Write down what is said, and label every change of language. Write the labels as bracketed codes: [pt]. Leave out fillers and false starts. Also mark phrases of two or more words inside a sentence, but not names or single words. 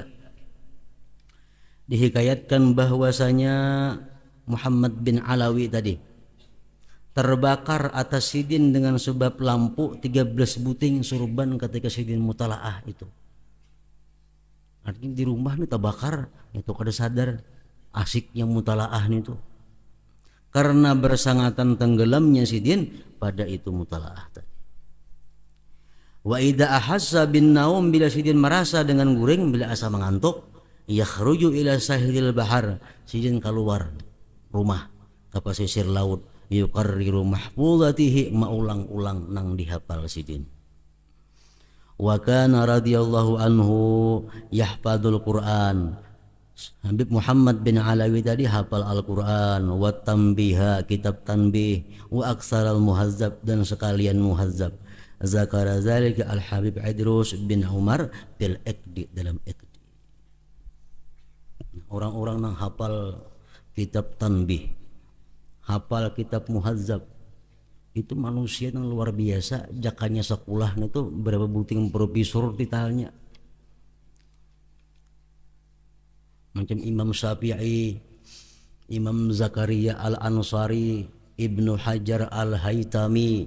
[bjn] Dihikayatkan bahwasanya Muhammad bin Alawi tadi terbakar atas Sidin dengan sebab lampu 13 buting surban ketika Sidin mutalaah itu. Artinya di rumah nih terbakar, itu kada sadar asiknya mutalaah nih itu. Karena bersangatan tenggelamnya Sidin pada itu mutalaah tadi. [ar] وإذا أحس بالنوم, [bjn] bila Sidin merasa dengan guring, bila asa mengantuk, [ar] يخرج إلى ساحل البحر, [bjn] Sidin keluar rumah ke pesisir laut, [ar] يقرر محفوظاته, [bjn] maulang-ulang nang dihafal Sidin. [ar] وكان رضي الله عنه يحفظ القرآن. [bjn] Habib Muhammad bin Alawi tadi hafal Al-Quran, [ar] والتنبيه, [bjn] kitab tanbih, [ar] وأكثر المهذب, [bjn] dan sekalian muhazzab. [ar] ذكر ذلك الحبيب إدروس بن عمر بالعقد, [bjn] dalam Iqdi. Orang-orang yang hafal kitab tanbih, hafal kitab muhazzab, itu manusia yang luar biasa. Jakanya sekolah itu berapa buting profesor titelnya, macam Imam Syafi'i, Imam Zakaria Al-Ansari, Ibnu Hajar Al-Haytami.